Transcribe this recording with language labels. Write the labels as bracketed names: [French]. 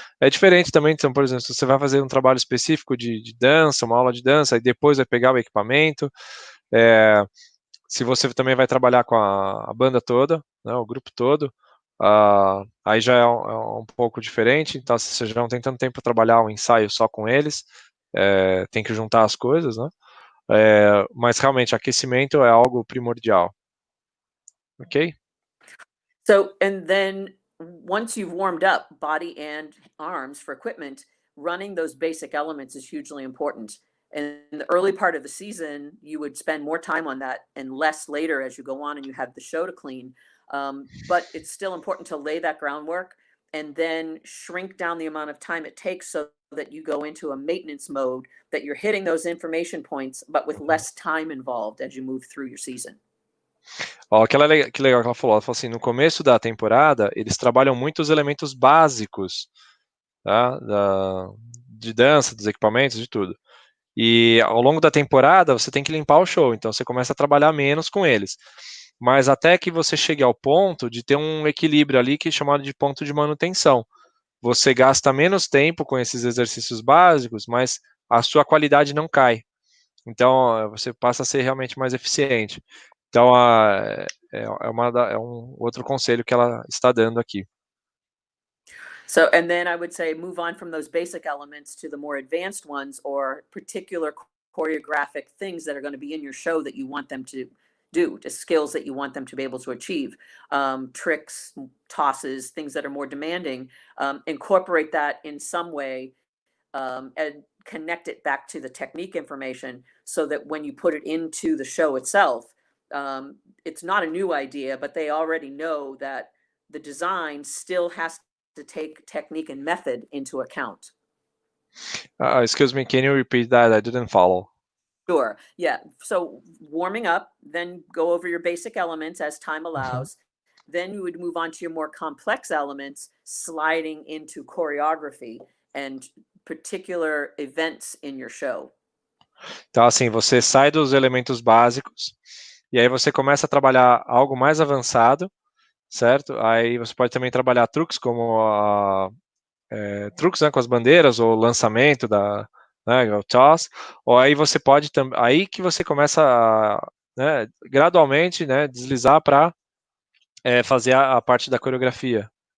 [Portuguese] É diferente também, então, por exemplo, se você vai fazer um trabalho específico de dança, uma aula de dança, e depois vai pegar o equipamento, se você também vai trabalhar com a banda toda, né, o grupo todo, aí já é um pouco diferente. Então, se você já não tem tanto tempo para trabalhar um ensaio só com eles, tem que juntar as coisas, né? Mas realmente, aquecimento é algo primordial. Ok? [English] So, and then once you've warmed up body and arms for equipment, running those basic elements is hugely important. And in the early part of the season, you would spend more time on that and less later as you go on and you have the show to clean. But it's still important to lay that groundwork and then shrink down the amount of time it takes so that you go into a maintenance mode, that you're hitting those information points, but with less time involved as you move through your season. [Portuguese] Ó, que legal que ela falou assim, no começo da temporada, eles trabalham muito os elementos básicos, tá? De dança, dos equipamentos, de tudo. E ao longo da temporada, você tem que limpar o show, então você começa a trabalhar menos com eles. Mas até que você chegue ao ponto de ter um equilíbrio ali, que é chamado de ponto de manutenção. Você gasta menos tempo com esses exercícios básicos, mas a sua qualidade não cai. Então, você passa a ser realmente mais eficiente. Então, é um outro conselho que ela está dando aqui. [English] So, and then I would say move on from those basic elements to the more advanced ones, or particular choreographic things that are going to be in your show that you want them to do, the skills that you want them to be able to achieve, tricks, tosses, things that are more demanding. Incorporate that in some way and connect it back to the technique information so that when you put it into the show itself, it's not a new idea, but they already know that the design still has to take technique and method into account. Excuse me, can you repeat that? I didn't follow. Sure. Yeah. So warming up, then go over your basic elements as time allows. Then you would move on to your more complex elements, sliding into choreography and particular events in your show. [Portuguese] Então, assim, você sai dos elementos básicos e aí você começa a trabalhar algo mais avançado, certo? Aí você pode também trabalhar truques como truques, né, com as bandeiras, ou lançamento né, o toss, ou aí você pode aí que você começa a, né, gradualmente, né, deslizar para fazer a parte da coreografia.